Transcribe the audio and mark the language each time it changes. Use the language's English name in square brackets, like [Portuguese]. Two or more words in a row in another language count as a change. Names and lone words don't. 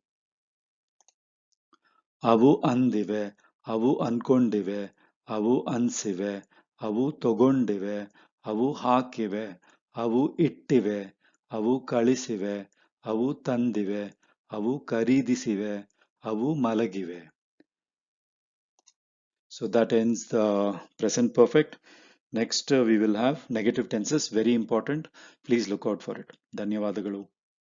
[Kannada] ಅವು ಅಂದಿವೆ, ಅವು ಅನ್ಕೊಂಡಿವೆ, ಅವು ಅನ್ಸಿವೆ, ಅವು ತಗೊಂಡಿವೆ, ಅವು ಹಾಕಿವೆ, ಅವು ಇಟ್ಟಿವೆ, ಅವು ಕಳಿಸಿವೆ, ಅವು ತಂದಿವೆ, ಅವು ಖರೀದಿಸಿವೆ, ಅವು ಮಲಗಿವೆ. [English] So that ends the present perfect. Next, we will have negative tenses, very important. Please look out for it. [Kannada] ಧನ್ಯವಾದಗಳು.